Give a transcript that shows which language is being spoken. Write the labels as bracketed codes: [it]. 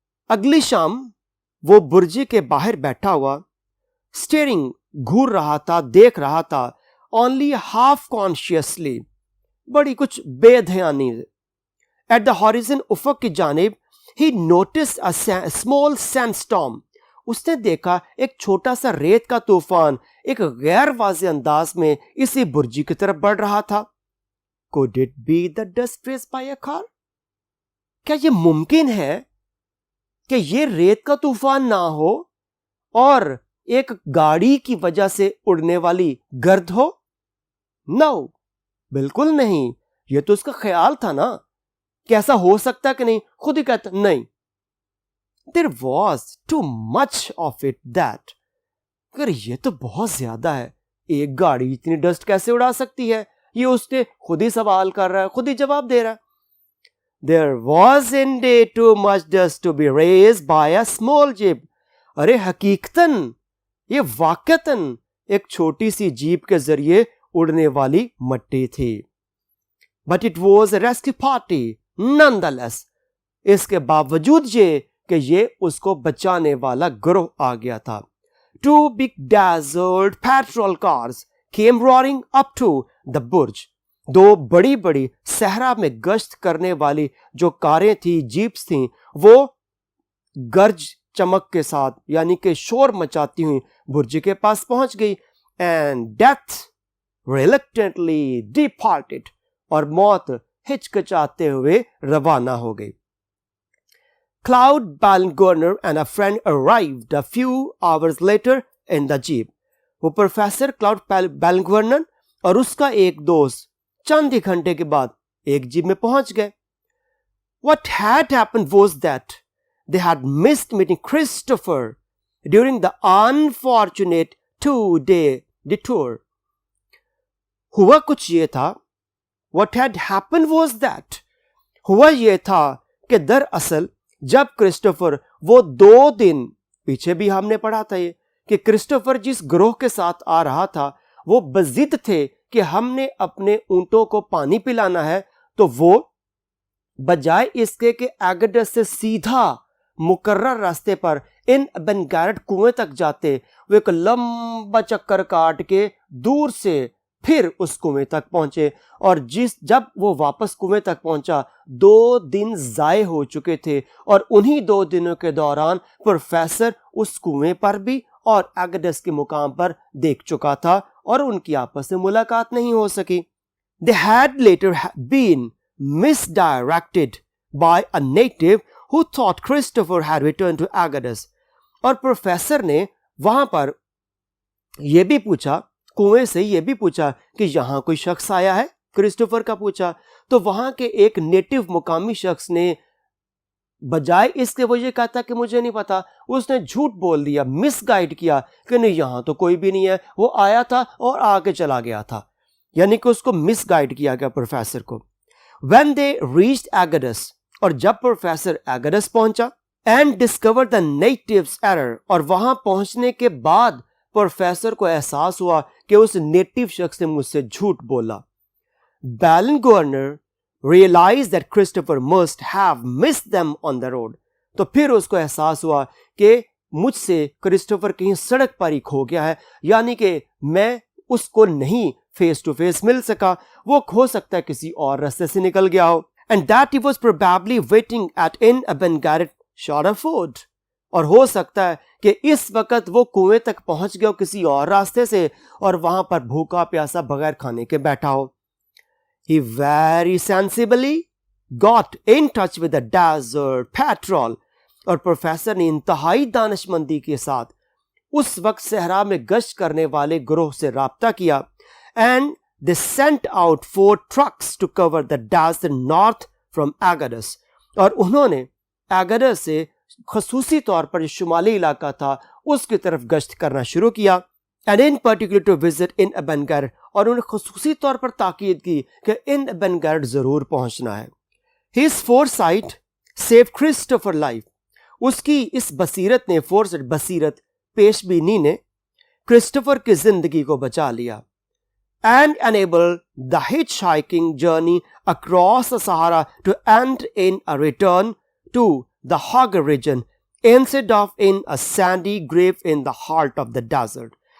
[hi] अगली शाम वो बुर्जी के बाहर बैठा हुआ, स्टेयरिंग, घूर रहा था, देख रहा था, [en] only half consciously, [hi] बड़ी कुछ बेध्यानी। [en] At the horizon, [hi] उफक की जानिब, [en] he noticed a small sandstorm. [hi] उसने देखा एक छोटा सा रेत का तूफान एक गैर वाज़ेह अंदाज में इसी बुर्जी की तरफ बढ़ रहा था। [en] Could it be the dust raised by a car? [hi] क्या ये मुमकिन है कि ये रेत का तूफान ना हो और एक गाड़ी की वजह से उड़ने वाली गर्द हो? नो, बिल्कुल नहीं। ये तो उसका ख्याल था ना कि ऐसा हो सकता है कि नहीं, खुद ही कहता नहीं। [en] there was too much of it that, [hi] अगर ये तो बहुत ज्यादा है, एक गाड़ी इतनी डस्ट कैसे उड़ा सकती है? ये उससे खुद ही सवाल कर रहा है, खुद ही जवाब दे रहा है। [en] There was indeed too much dust to be raised by a small jeep. [hi] अरे हकीकतन ये वाकतन एक छोटी सी जीप के जरिए उड़ने वाली मट्टी थी। [en] But it was a rescue party nonetheless. [hi] इसके बावजूद कि ये उसको बचाने वाला ग्रोह आ गया था। [en] Two big desert patrol cars came roaring up to the burj. [hi] दो बड़ी बड़ी सहरा में गश्त करने वाली जो कारें थी, जीप्स थी, वो गर्ज चमक के साथ यानी कि शोर मचाती हुई बुर्ज के पास पहुंच गई। [en] and death reluctantly departed, [hi] और मौत हिचकिचाते हुए रवाना हो गई। [en] Cloud Balgorner and a friend arrived a few hours later in the jeep. [hi] वो प्रोफेसर क्लाउड बैलगवर्नर और उसका एक दोस्त चंद ही घंटे के बाद एक जीप में पहुंच गए। [en] What had happened was that they had missed meeting Christopher during the unfortunate 2-day detour. [hi] हुआ कुछ ये था, [en] What had happened was that, [hi] हुआ ये था कि दरअसल जब क्रिस्टोफर वो 2 दिन, पीछे भी हमने पढ़ा था ये कि क्रिस्टोफर जिस ग्रोह के साथ आ रहा था वो बजिद थे कि हमने अपने ऊंटों को पानी पिलाना है, तो वो बजाय इसके कि एगडस से सीधा मुकर्रर रास्ते पर इन एबन गैरेट कुएं तक जाते, वो एक लंबा चक्कर काट के दूर से फिर उस कुएं तक पहुंचे। और जब वो वापस कुएं तक पहुंचा 2 दिन जाए हो चुके थे, और उन्हीं 2 दिनों के दौरान प्रोफेसर उस कुएं पर भी और एगडस के मुकाम पर देख चुका था और उनकी आपस में मुलाकात नहीं हो सकी। [en] They had later been misdirected by a native who thought Christopher had returned to Agadas. [hi] और प्रोफेसर ने वहां पर यह भी पूछा, कुएं से यह भी पूछा कि यहां कोई शख्स आया है, क्रिस्टोफर का पूछा। तो वहां के एक नेटिव मुकामी शख्स ने बजाय इसके वो ये कहता कि मुझे नहीं पता, उसने झूठ बोल दिया, मिसगाइड किया कि नहीं यहां तो कोई भी नहीं है, वो आया था और आके चला गया था, यानी कि उसको मिसगाइड किया गया प्रोफेसर को। [en] When they reached Agadas, [hi] और जब प्रोफेसर एगडस पहुंचा, [en] and discovered the natives error, [hi] और वहां पहुंचने के बाद प्रोफेसर को एहसास हुआ कि उस नेटिव शख्स ने मुझसे झूठ बोला। [en] Balgorner realized that Christopher must have missed them on the road. [hi] तो फिर उसको एहसास हुआ कि मुझसे क्रिस्टोफर कहीं सड़क पर ही खो गया है, यानी कि मैं उसको नहीं फेस टू फेस मिल सका, वो हो सकता है किसी और रास्ते से निकल गया हो। [en] And that he was probably waiting at Inn Aben Garrett Shoreford. [hi] और हो सकता है कि इस वक्त वो कुएं तक पहुंच गया किसी और रास्ते से और वहां पर भूखा प्यासा बगैर खाने के बैठा हो। [en] He very sensibly got in touch with the desert patrol, [hi] और प्रोफेसर ने इंतहाई दानिशमंदी के साथ उस वक्त सहरा में गश्त करने वाले ग्रोह से राब्ता किया। [en] And they sent out 4 trucks to cover the desert north from Agadas, [hi] और उन्होंने एगडस से खसूसी तौर पर जो शुमाली इलाका था उसकी तरफ गश्त करना शुरू किया। [en] And in particular to visit Inn Aben Garrett, [hi] और उन्होंने खसूसी तौर पर ताकीद की कि इन एबन गैरेट जरूर पहुंचना है। [en] His foresight saved Christopher life. [hi] उसकी इस बसीरत ने, बसीरत पेशबीनी ने क्रिस्टोफर की जिंदगी को बचा लिया। [en] And enabled the hitchhiking journey across the Sahara to end in a return to the Hogger region instead of in a sandy grave in the heart of the desert.